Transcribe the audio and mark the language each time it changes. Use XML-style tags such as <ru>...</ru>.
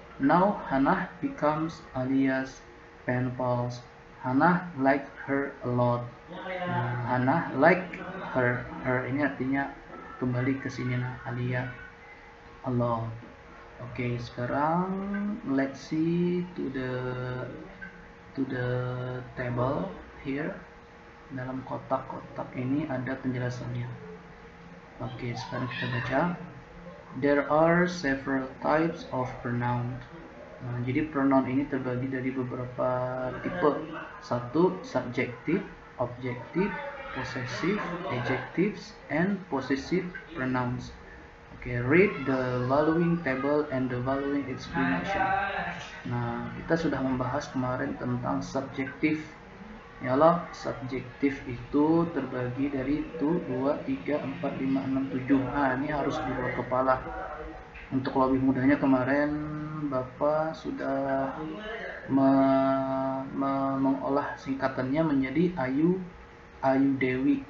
<en>Now Hannah becomes Alia's pen pals. Hannah like her a lot. Hannah like her.</en> <id>Her ini artinya kembali ke sini Alia</id> <en>a lot.</en> <id>Sekarang</id> <en>let's see to the table here.</en> <id>Dalam kotak-kotak ini ada penjelasannya. Sekarang kita baca.</id> <en>There are several types of pronoun.</en> <id>Jadi pronoun ini terbagi dari beberapa tipe. 1.</id> <en>Subjective, objective, possessive, adjectives, and possessive pronouns. Oke, read the following table and the following explanation.</en> <id>Nah, kita sudah membahas kemarin tentang subjektif. Ya loh, subjektif itu terbagi dari 1, 2, 3, 4, 5, 6, 7. Nah, ini harus di luar kepala. Untuk lebih mudahnya kemarin Bapak sudah mengolah singkatannya menjadi Ayu Dewi.</id>